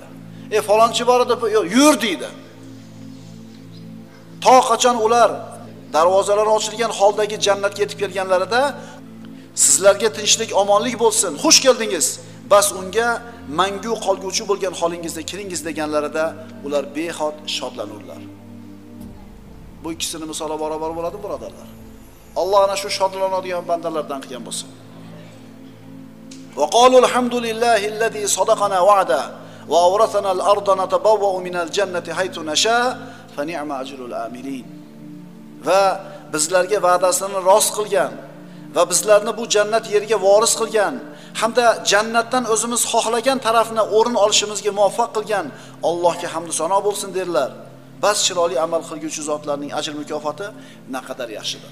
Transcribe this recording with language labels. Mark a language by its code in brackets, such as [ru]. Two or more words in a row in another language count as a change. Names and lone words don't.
[uz] Falonchi bor edi, yo'q, yur deydi. To qachon ular darvozalari ochilgan holdagi jannatga yetib kelganlarida sizlarga tinchlik, omonlik bo'lsin, xush keldingiz. Bas unga mangu qolguvchi bo'lgan holingizda kiringiz deganlarida ular behod shodlanurlar. Bu ikkisini misoli barobar bo'ladi, birodarlar. Alloh ana shu shodlanadigan bandalardan qilgan bo'lsin. [ar] وقالوا الحمد لله الذي صدقنا وعده وأورثنا الأرض نتبوأ من الجنة حيث نشاء فنعم أجر العاملين. [uz] Va bizlarga va'dasini rost qilgan va bizlarni bu jannat yeriga voris qilgan hamda jannatdan o'zimiz xohlagan tarafni o'rin olishimizga muvaffaq qilgan Allohga hamd va sano bo'lsin derlar. Bas chiroyli amal qilguvchi zotlarning ajr mukofoti naqadar yaxshidir.